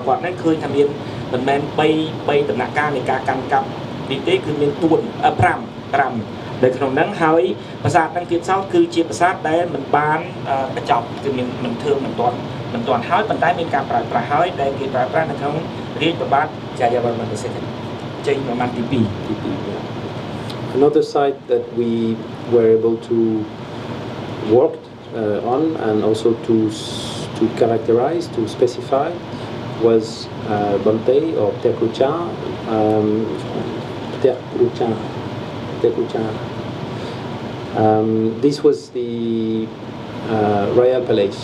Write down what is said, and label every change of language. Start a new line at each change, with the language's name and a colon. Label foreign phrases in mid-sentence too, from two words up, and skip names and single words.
Khmer: គាត់ហ្នឹងឃើញថាមានមិនមែន3ដំណាក់កាលនៃការកាន់កាប់នេះទេគឺមាន5នៅក្នុងហ្នឹងហើយប្រាសាទហ្នឹងទៀតសោតគឺជាប្រាសាទដែលមិនបានបញ្ចប់គឺមានមិនទាន់ហើយប៉ុន្តែមានការប្រើប្រាស់ហើយដែលគេប្រើប្រាស់នៅក្នុងរាជប្របាទចាយាវរ្ម័នទី2ចេញប្រមាណទី2
English: Another site that we were able to work on and also to characterize, to specify, was Bantay or Tekucha. This was the Royal Palace.